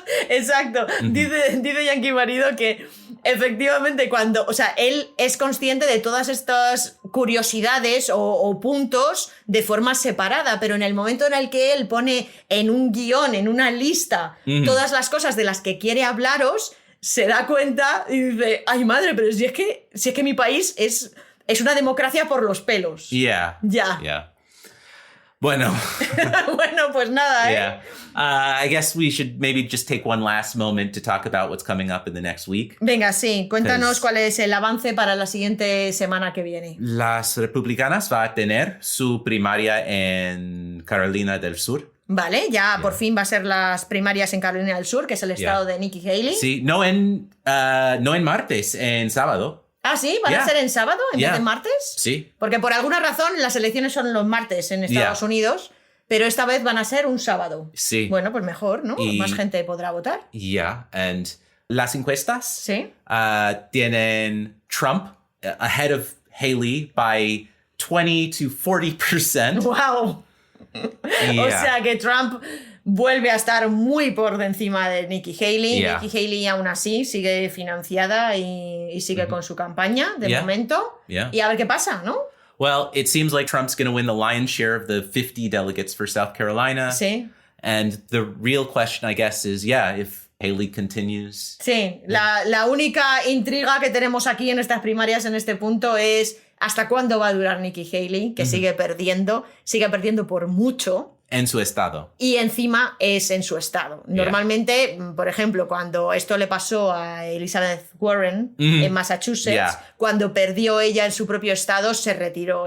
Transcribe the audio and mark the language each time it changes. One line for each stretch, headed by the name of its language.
Spanish: Exacto. Dice Yankee Marido que efectivamente cuando, o sea, él es consciente de todas estas curiosidades o puntos de forma separada, pero en el momento en el que él pone en un guión, en una lista, todas las cosas de las que quiere hablaros, se da cuenta y dice, ay madre, pero si es que mi país es una democracia por los pelos.
English: Yeah.
Spanish: Bueno. Bueno, pues nada,
English: Yeah. I guess we should maybe just take one last moment to talk about what's coming up in the next week.
Spanish: Venga, sí. Cuéntanos cuál es el avance para la siguiente semana que viene. Las republicanas va a tener su primaria en Carolina del Sur. Vale, ya por fin va a ser las primarias en Carolina del Sur, que es el estado de Nikki Haley. Sí, no en martes, en sábado. Ah, ¿sí? ¿Van a ser en sábado en vez de martes? Sí. Porque por alguna razón las elecciones son los martes en Estados Unidos, pero esta vez van a ser un sábado. Sí. Bueno, pues mejor, ¿no? Más gente podrá votar.
English: And
Spanish: las encuestas tienen
English: Trump ahead of Haley by 20 to 40%. ¡Wow!
Spanish: O sea que Trump vuelve a estar muy por encima de Nikki Haley. Nikki Haley aún así sigue financiada y sigue con su campaña de momento. Y a ver qué pasa, ¿no?
English: Well, it seems like Trump's going to win the lion's share of the 50 delegates for South Carolina.
Spanish: Sí.
English: And the real question, I guess, is, if Haley continues.
Spanish: Sí, la única intriga que tenemos aquí en estas primarias en este punto es ¿hasta cuándo va a durar Nikki Haley? Que sigue perdiendo por mucho. En su estado. Y encima es en su estado. Normalmente, por ejemplo, cuando esto le pasó a Elizabeth Warren en Massachusetts, cuando perdió ella en su propio estado, se retiró.